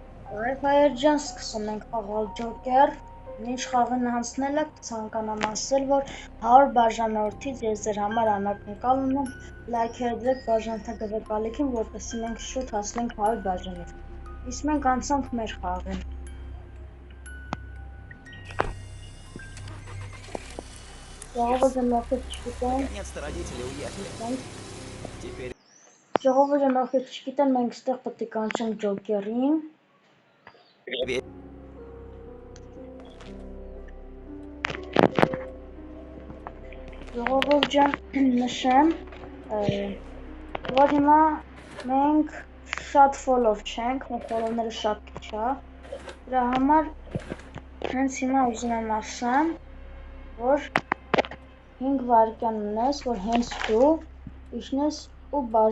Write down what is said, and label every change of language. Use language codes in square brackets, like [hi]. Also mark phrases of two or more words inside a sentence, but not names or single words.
[hy] Հայեր ջան, սկսում ենք խաղալ ջոկեր, ինչ խաղին անցնել եք, ցանկանամ ասել, որ 100 բաժանորդից ես ձեր համար անակնկալ ունեմ, լայքերը դրեք բաժանորդագրվեք ալիքին, որպեսզի մենք շուտ հասնենք 100 բաժանորդ։ Իսկ մենք անցանք մեր խաղին։ [ru] Наконец-то родители уехали. Теперь... [hy] Ժողովուրդը ովքեր չգիտեն, մենք ստեղ պետք է կանչենք ջոկերին։ Ժողովուրդ ջան, նշեմ, որ հիմա մենք շատ ֆոլով չենք, մեր ֆոլովները շատ քիչ է։ Դրա համար հենց հիմա ուզում եմ ասեմ, որ 5 վայրկյան ունես, որ հենց դու իջնես ու